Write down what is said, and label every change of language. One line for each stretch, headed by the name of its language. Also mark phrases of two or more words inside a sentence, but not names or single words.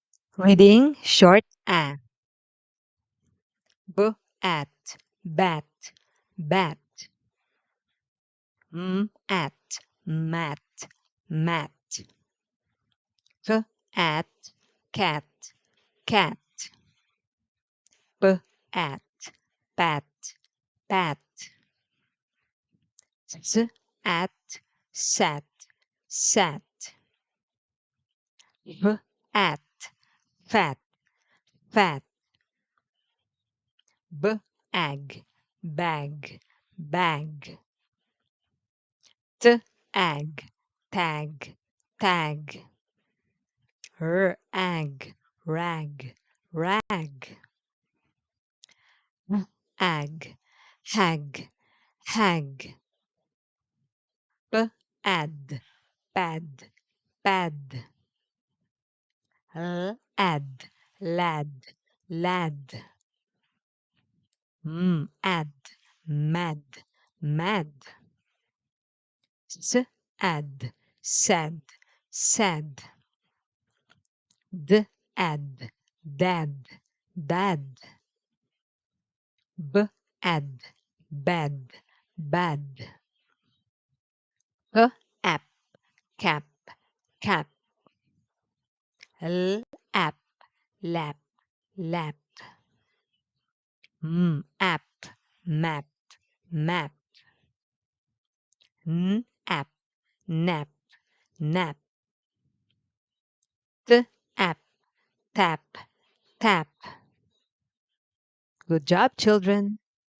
English: Reading short a. At, bat, bat. At, mat, mat. At, cat, cat. At, pat, pat. At, sat, sat. At, fat, fat. Ag, bag, bag. Ag, tag, tag. Ag, rag, rag. Ag, hag, hag. Ad, pad, pad. Ad, lad, lad. Ad, mad, mad. Ad, sad, sad. Ad, dad, dad. Ad, bad, bad. App, cap, cap. App, lap, lap. App, map, map. App, nap, nap. App, tap, tap. Good job, children.